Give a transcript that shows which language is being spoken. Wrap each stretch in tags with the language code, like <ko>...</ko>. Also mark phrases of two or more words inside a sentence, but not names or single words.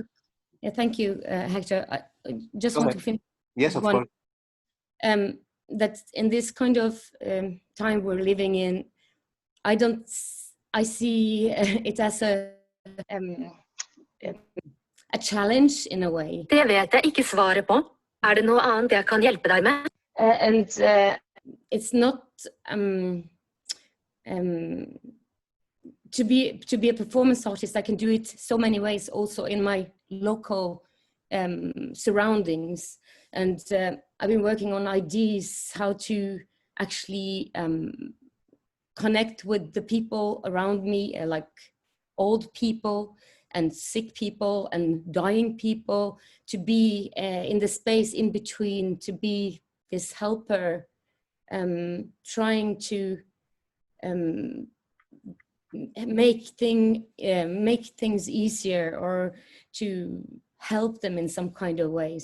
<en>Yeah, thank you, Hector. I just want to finish. Yes, of course. That in this kind of time we're living in, I see it as a challenge in a way.</en> <no>Det vet jeg ikke svaret på. Det noe annet jeg kan hjelpe deg med?</no> <en>And it's not to be a performance artist. I can do it so many ways, also in my local surroundings. And I've been working on ideas how to actually connect with the people around me, like old people and sick people and dying people, to be in the space in between, to be this helper, trying to make things easier, or to help them in some kind of way.</en>